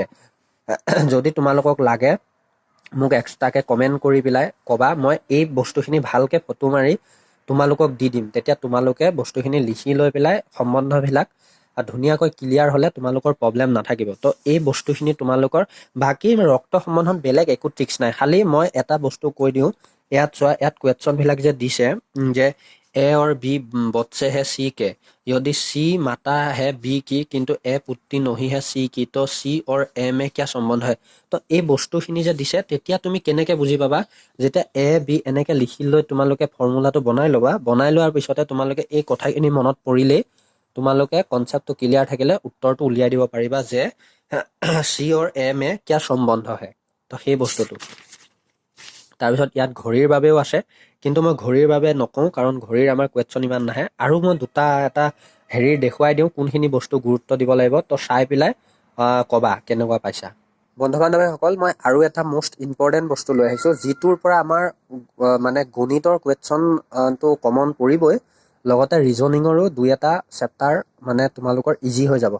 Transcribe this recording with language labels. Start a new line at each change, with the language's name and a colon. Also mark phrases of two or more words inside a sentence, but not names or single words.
Assamese: যদি তোমালোকক লাগে মোক এক্সট্ৰাকৈ কমেণ্ট কৰি পেলাই ক'বা, মই এই বস্তুখিনি ভালকৈ ফটো মাৰি তোমালোকক দি দিম। তেতিয়া তোমালোকে বস্তুখিনি লিখি লৈ পেলাই সম্বন্ধবিলাক ধুনীয়াকৈ ক্লিয়াৰ হ'লে তোমালোকৰ প্ৰব্লেম নাথাকিব। তো এই বস্তুখিনি তোমালোকৰ, বাকী ৰক্ত সম্বন্ধত বেলেগ একো ট্ৰিক্স নাই। খালি মই এটা বস্তু কৈ দিওঁ, ইয়াত চোৱা, ইয়াত কুৱেশ্যনবিলাক যে দিছে যে
Hindi: ए और बी बच्चे है सी के, यदि सी माता है बी की किन्तु ए पुत्री नहीं है सी की, तो सी और ए में क्या सम्बन्ध है।
Assamese: তো এই বস্তুখিনি যে দিছে, তেতিয়া তুমি কেনেকৈ বুজি পাবা, যেতিয়া এ বি এনেকৈ লিখি লৈ তোমালোকে ফৰ্মুলাটো বনাই ল'বা। বনাই লোৱাৰ পিছতে তোমালোকে এই কথাখিনি মনত পৰিলেই তোমালোকে কনচেপ্টটো ক্লিয়াৰ থাকিলে উত্তৰটো উলিয়াই দিব পাৰিবা যে
Hindi: सी और ए में क्या सम्बन्ध है।
Assamese: তো সেই বস্তুটো। তাৰপিছত ইয়াত ঘড়ীৰ বাবেও আছে, কিন্তু মই ঘড়ীৰ বাবে নকওঁ, কাৰণ ঘড়ীৰ আমাৰ কুৱেশ্যন ইমান নাহে। আৰু মই এটা হেৰি দেখুৱাই দিওঁ, কোনখিনি বস্তু গুৰুত্ব দিব লাগিব। তো চাই পেলাই ক'বা কেনেকুৱা পাইছা। বন্ধু বান্ধৱীসকল, মই আৰু এটা
English: most important
Assamese: বস্তু লৈ আহিছোঁ, যিটোৰ পৰা আমাৰ মানে গণিতৰ কুৱেশ্যনটো কমন পৰিবই, লগতে ৰিজনিঙৰো 2-এটা চেপ্টাৰ মানে তোমালোকৰ ইজি হৈ যাব।